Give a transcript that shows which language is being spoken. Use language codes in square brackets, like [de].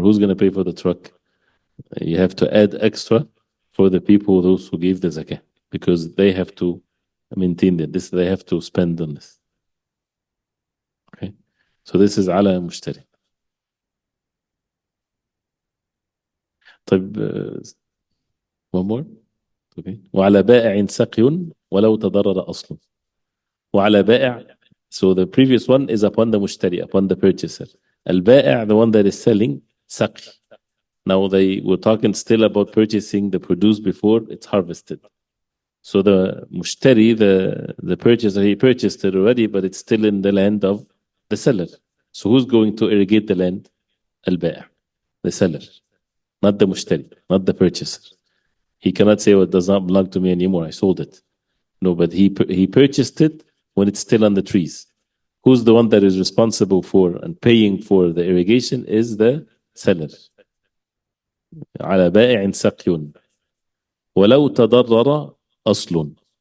[en] Who's going to pay for the truck? You have to add extra for the people, those who gave the zakah, because they have to maintain this. They have to spend on this. Okay, so this is [ar] على مشتري. [en] طيب, one more. Okay. [ar] وعلى بائع سقي ولو تضرر أصله. وعلى بائع. [en] So the previous one is upon the mushtari, upon the purchaser. البائع, the one that is selling, سقي. Now we're talking still about purchasing the produce before it's harvested. So the mushtari, the purchaser, he purchased it already, but it's still in the land of the seller. So who's going to irrigate the land? البائع, the seller, not the mushtari, not the purchaser. He cannot say, well, it does not belong to me anymore, I sold it. No, but he purchased it when it's still on the trees. Who's the one that is responsible for and paying for the irrigation is the seller. [ar] على بائع سقي ولو تضرر أصل.